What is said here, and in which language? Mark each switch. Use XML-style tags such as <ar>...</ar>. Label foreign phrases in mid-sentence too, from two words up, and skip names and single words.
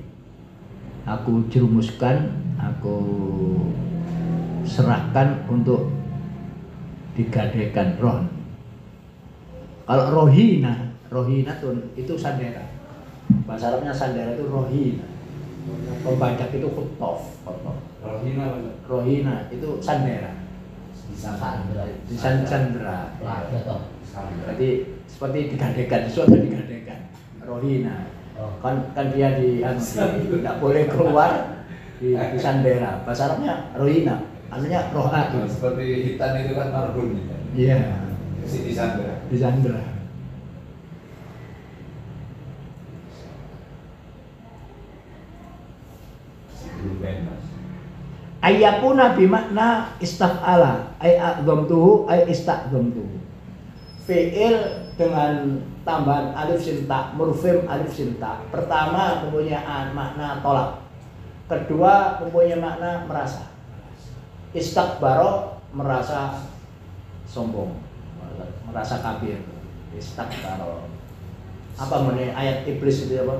<id>Aku jerumuskan, aku serahkan untuk digadaikan rohn. Kalau rohina itu sandera. Bahasa Arabnya sandera itu rohina. Pembajak itu khuttof. Rohina itu sandera. Sandera. Berarti seperti digadaikan, sesuatu digadaikan. Rohina. Kan dia tidak boleh keluar di sandera. Bahasa Arabnya rohina, artinya roha. Seperti hitan itu kan marhun. Iya. Di sandera. Di sandera.</id> <ar>يكون بمعنى استفعل أي أعظمته أي استعظمته.</ar> <id>Fi'il dengan tambahan alif sin ta, murfim alif sin ta. Pertama mempunyai makna tolak. Kedua mempunyai makna merasa. Istakbaro merasa sombong, merasa kafir. Istakbaro. Apa mengenai ayat iblis itu apa?</id>